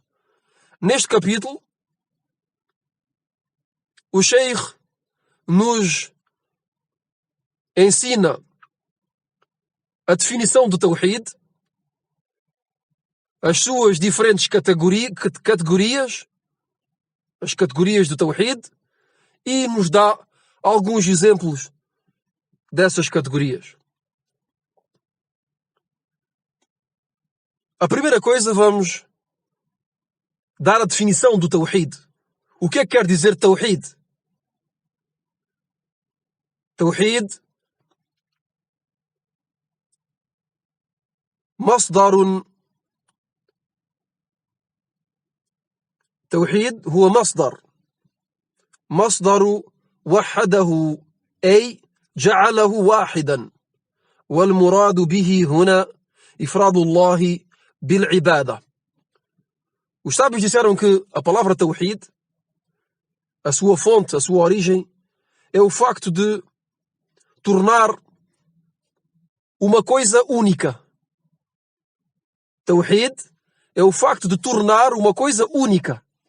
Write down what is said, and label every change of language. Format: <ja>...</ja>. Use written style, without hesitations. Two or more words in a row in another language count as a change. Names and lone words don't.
<pt>Neste capítulo, o Sheikh nos ensina a definição do Tawhid, as suas diferentes categorias, as categorias do Tawhid, e nos dá alguns exemplos dessas categorias. A primeira coisa, vamos dar a definição do Tawhid. O que é que quer dizer Tawhid?</pt> <ar>Tawhid مصدر توحيد هو مصدر وحده أي جعله واحدا والمراد به هنا إفراد الله بالعبادة.</ar> <pt>Os sábios disseram que a palavra Tawhid, a sua fonte, a sua origem, é o facto de tornar uma coisa única. Tawhid é o facto de tornar uma coisa única.</pt>